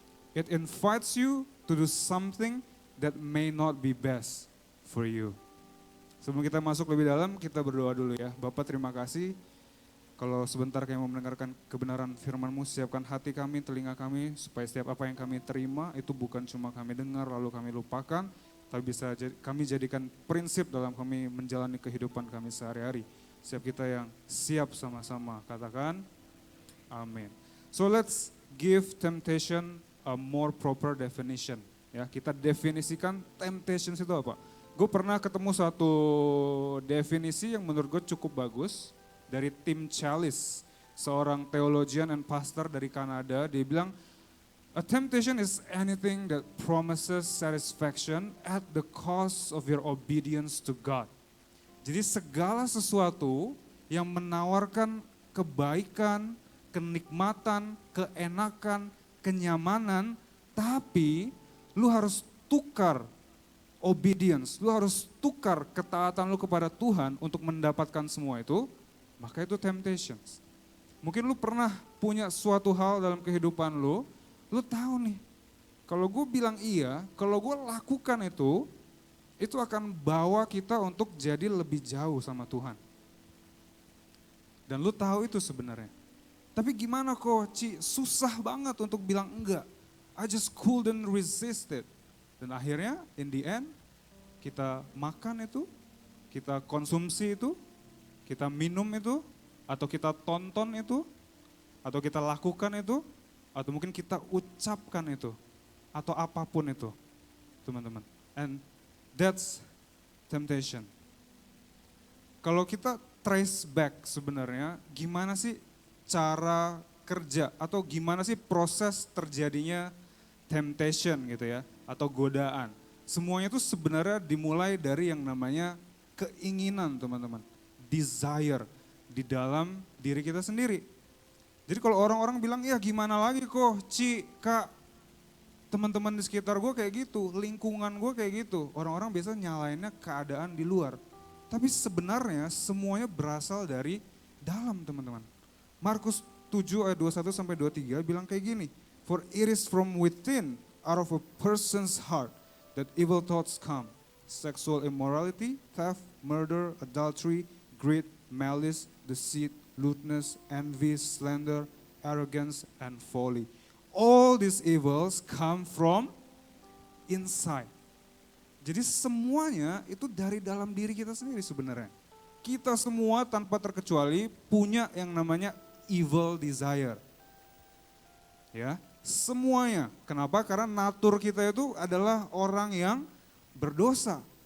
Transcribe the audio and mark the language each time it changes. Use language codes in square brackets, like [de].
[en] It invites you to do something that may not be best for you. [id] Sebelum kita masuk lebih dalam, kita berdoa dulu ya. Bapak terima kasih. Kalau sebentar kami mau mendengarkan kebenaran firman-Mu, siapkan hati kami, telinga kami, supaya setiap apa yang kami terima itu bukan cuma kami dengar lalu kami lupakan, tapi bisa kami jadikan prinsip dalam kami menjalani kehidupan kami sehari-hari. Setiap kita yang siap sama-sama, katakan amin. [en] So let's give temptation a more proper definition. [id] Ya, kita definisikan temptation itu apa. Gue pernah ketemu satu definisi yang menurut gue cukup bagus dari Tim Challies, seorang [en] theologian and pastor [id] dari Kanada. Dia bilang, [en] a temptation is anything that promises satisfaction at the cost of your obedience to God. [id] Jadi segala sesuatu yang menawarkan kebaikan, kenikmatan, keenakan, kenyamanan, tapi lu harus tukar obedience, lu harus tukar ketaatan lu kepada Tuhan untuk mendapatkan semua itu, maka itu temptations. Mungkin lu pernah punya suatu hal dalam kehidupan lu tahu nih, kalau gue bilang iya, kalau gue lakukan itu akan bawa kita untuk jadi lebih jauh sama Tuhan. Dan lu tahu itu sebenarnya. Tapi gimana kok, Ci, susah banget untuk bilang enggak. [en] I just couldn't resist it. [id] Dan akhirnya, [en] in the end, [id] kita makan itu, kita konsumsi itu, kita minum itu, atau kita tonton itu, atau kita lakukan itu, atau mungkin kita ucapkan itu, atau apapun itu, teman-teman. [en] And that's temptation. [id] Kalau kita trace back sebenarnya, gimana sih cara kerja, atau gimana sih proses terjadinya temptation gitu ya, atau godaan. Semuanya itu sebenarnya dimulai dari yang namanya keinginan teman-teman. Desire di dalam diri kita sendiri. Jadi kalau orang-orang bilang, ya gimana lagi kok, Ci, Kak, teman-teman di sekitar gue kayak gitu, lingkungan gue kayak gitu. Orang-orang biasa nyalainnya keadaan di luar. Tapi sebenarnya semuanya berasal dari dalam teman-teman. Markus 7 ayat 21 sampai 23 bilang kayak gini. [en] For it is from within, out of a person's heart, that evil thoughts come. Sexual immorality, theft, murder, adultery, greed, malice, deceit, lewdness, envy, slander, arrogance, and folly. All these evils come from inside. [id] Jadi semuanya itu dari dalam diri kita sendiri sebenarnya. Kita semua tanpa terkecuali punya yang namanya evil desire. Ya, semuanya. Kenapa? Karena natur kita itu adalah orang yang berdosa.